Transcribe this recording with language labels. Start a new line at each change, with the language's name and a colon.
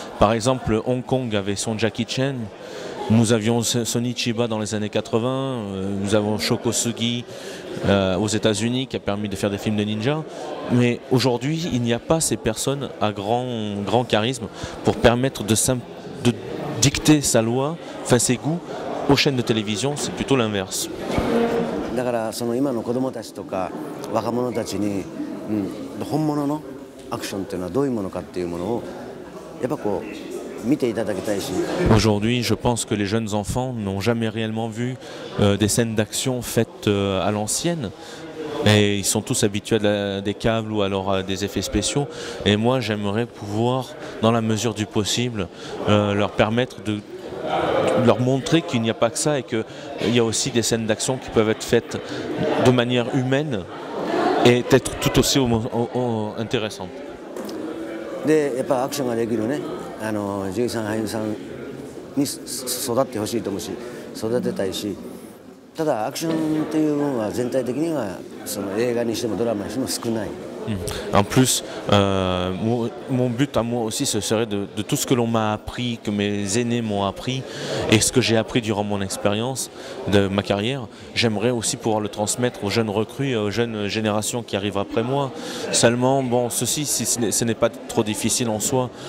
French: Par exemple, Hong Kong avait son Jackie Chan, nous avions Sony Chiba dans les années 80, nous avons Shoko Sugi aux États-Unis qui a permis de faire des films de ninja. Mais aujourd'hui, il n'y a pas ces personnes à grand charisme pour permettre de dicter sa loi, enfin ses goûts, aux chaînes de télévision. C'est plutôt l'inverse.
Japanese: だからその今の子供たちとか若者たちに、本物のアクションっていうのはどういうものかっていうものをやっぱこう見ていただきたいし。
French: Aujourd'hui, je pense que les jeunes enfants n'ont jamais réellement vu des scènes d'action faites à l'ancienne. Et ils sont tous habitués à des câbles ou alors à des effets spéciaux. Et moi, j'aimerais pouvoir, dans la mesure du possible, leur permettre de leur montrer qu'il n'y a pas que ça et qu'il y a aussi des scènes d'action qui peuvent être faites de manière humaine et être tout aussi intéressantes.
Japanese: でやっぱアクションができるね、女優さん俳優さんに育ってほしいと思うし、育てたいし、ただアクションっていうのは全体的にはその映画にしてもドラマにしても少ない。
French: En plus, mon but à moi aussi, ce serait de tout ce que l'on m'a appris, que mes aînés m'ont appris, et ce que j'ai appris durant mon expérience de ma carrière, j'aimerais aussi pouvoir le transmettre aux jeunes recrues et aux jeunes générations qui arrivent après moi. Seulement, bon, ce n'est pas trop difficile en soi.